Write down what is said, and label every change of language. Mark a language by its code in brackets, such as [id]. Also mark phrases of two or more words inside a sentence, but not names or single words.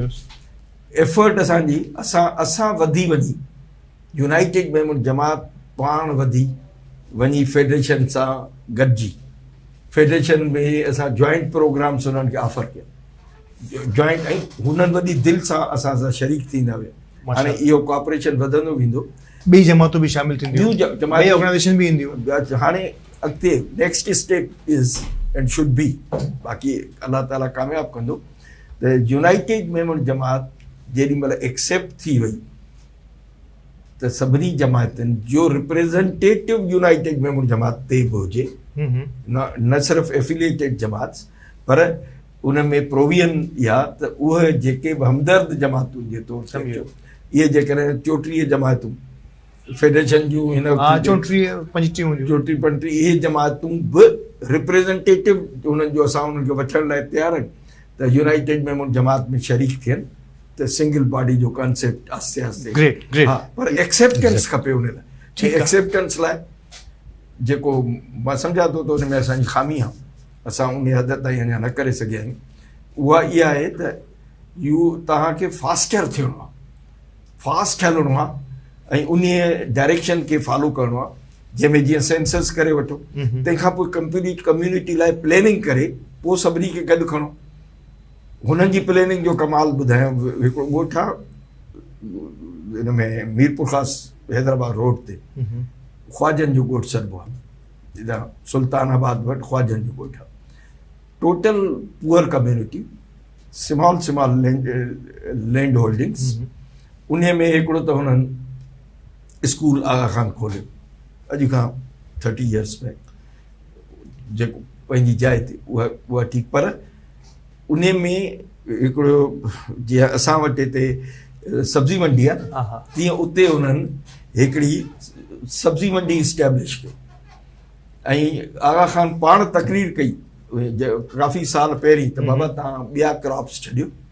[sd] एफर्ट असांजी असां वधी वञी यूनाइटेड मेमोन जमात पाण वधी वञी फेडरेशन सां गॾिजी फेडरेशन में असां [en] joint programs [sd] उन्हनि खे ऑफर कया जॉइंट ऐं हुननि वॾी दिलि सां असां सां शरीक थींदा विया। हाणे इहो कोऑपरेशन वधंदो वेंदो, ॿी जमातूं बि शामिल थींदियूं, ॿियूं ऑर्गेनाइजेशन बि ईंदियूं। हाणे अॻिते [en] next step is and should be, [sd] बाक़ी अलाह ताला कामयाबु कंदो त यूनाइटेड मेमोन जमात जेॾीमहिल एक्सेप्ट थी वई त सभिनी जमातनि जो रिप्रेज़ेंटेटिव यूनाइटेड मेमोन जमात ते बि हुजे, न सिर्फ़ु एफिलिएटेड जमात पर उन में प्रोवियन या त उहे जेके बि हमदर्द जमातुनि जे तौर ते इहे जेकॾहिं 34 जमातूं फेडरेशन जूं हिन 34-35 इहे जमातूं बि रिप्रेज़ेंटेटिव उन्हनि जो असां उन्हनि खे वठण लाइ तयारु आहियूं त यूनाइटेड मेमोन जमात में शरीक थियनि त [en] single body [sd] जो कॉन्सेप्ट आस्ते आस्ते ग्रेट हा पर एक्सेप्टेंस खपे उन लाइ एक्सेप्टेंस लाइ जेको मां सम्झां थो त उन में असांजी खामी आहे असां उन हद ताईं अञा न करे सघिया आहियूं उहा इहा आहे त तव्हांखे फास्टर थियणो आहे फास्ट हलणो आहे ऐं उन डायरेक्शन खे फॉलो करिणो आहे जंहिंमें जीअं सेंसस करे वठो तंहिंखां पोइ कम्यूनिटी लाइ प्लेनिंग करे पोइ सभिनी खे गॾु खणो हुननि जी प्लेनिंग जो कमाल ॿुधायां हिकिड़ो ॻोठ आहे हिन में मीरपुर ख़ासि हैदराबाद रोड ते ख्वाजनि जो ॻोठु सॾिबो आहे सुल्तानाबाद वटि ख्वाजनि जो ॻोठु आहे [en] total poor community small land holdings [sd] उन में हिकिड़ो त हुननि स्कूल आगा खान खोलियो अॼु खां [en] 30 years back [sd] जेको पंहिंजी जाइ ते उहा ठीकु पर उन में हिकिड़ो जीअं असां वटि हिते सब्जी मंडी आहे तीअं उते उन्हनि हिकिड़ी सब्जी मंडी इस्टेब्लिश कई ऐं आगा खान पाण तकरीर कई काफ़ी साल पहिरीं त बाबा तव्हां ॿिया क्रॉप्स छॾियो